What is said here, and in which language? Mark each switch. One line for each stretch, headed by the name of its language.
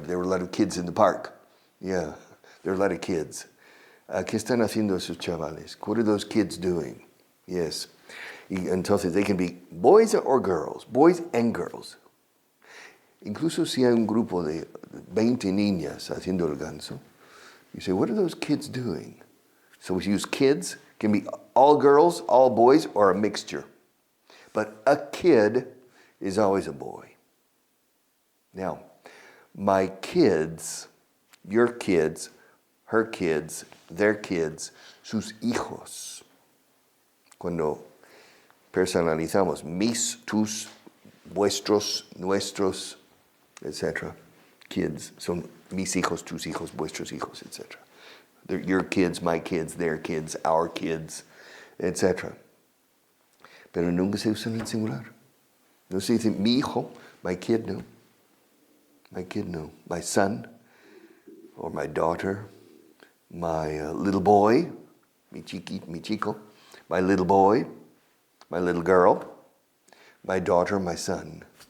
English: There were a lot of kids in the park. Yeah, there were a lot of kids.
Spanish: ¿Qué están haciendo esos chavales?
English: What are those kids doing? Yes.
Spanish: Y entonces,
English: they can be boys or girls. Boys and girls.
Spanish: Incluso si hay un grupo de 20 niñas haciendo el ganso,
English: you say, what are those kids doing? So we use kids, can be all girls, all boys, or a mixture. But a kid is always a boy. Now, my kids, your kids, her kids, their kids,
Spanish: sus hijos. Cuando personalizamos mis, tus, vuestros, nuestros, etc. Kids son mis hijos, tus hijos, vuestros hijos, etc.
English: They're your kids, my kids, their kids, our kids, etc.
Spanish: Pero nunca se usan en singular. No se dice mi hijo,
English: my kid,
Spanish: no.
English: My kid, no. My son, or my daughter, my little boy,
Spanish: mi chico,
English: my little boy, my little girl, my daughter, my son.